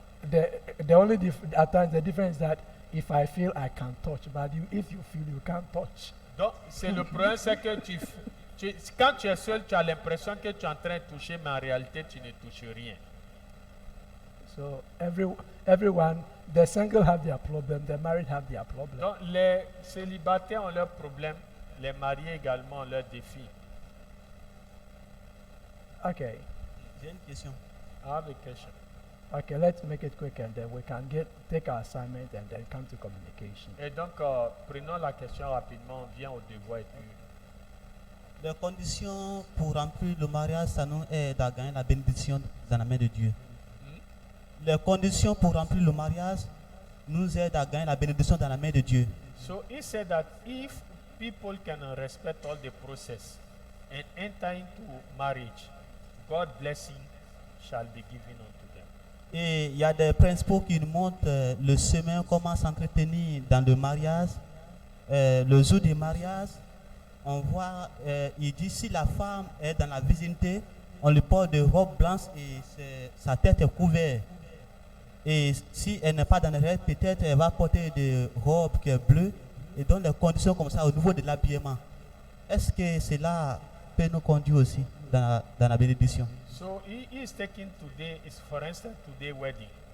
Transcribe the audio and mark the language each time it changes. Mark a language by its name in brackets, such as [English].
[English] The only at times the difference is that if I feel I can touch, but if you feel you can't touch, [French] Donc, c'est le problème, c'est que quand tu es seul, tu as l'impression que tu es en train de toucher, mais en réalité, tu ne touches rien. [English] so everyone, the single have their problem, the married have their problem. [French] Donc, les célibataires ont leurs problèmes, les mariés également ont leurs défis. [English] Okay, [French] J'ai une question. [English] I have a question. okay, let's make it quick and then we can take our assignment and then come to communication. [French] Et donc, prenons la question rapidement, on vient au devoir et puis Les conditions pour remplir le mariage, ça nous aide à gagner la bénédiction dans la main de Dieu. Les conditions pour remplir le mariage nous aident à gagner la bénédiction dans la main de Dieu. [English] So he said that if people can respect all the process and enter into marriage, God's blessing shall be given unto them. [French] Et il y a des principes qui nous montrent le chemin, comment s'entretenir dans le mariage. Le jour du mariage, on voit, il dit si la femme est dans la virginité, on lui porte des robes blanches et sa tête est couverte. Et si elle n'est pas dans la règle, peut-être elle va porter des robes qui est bleues et donc les conditions comme ça au niveau de l'habillement. Est-ce que cela peut nous conduire aussi dans la bénédiction? [English] So he is taking today, is for instance today wedding.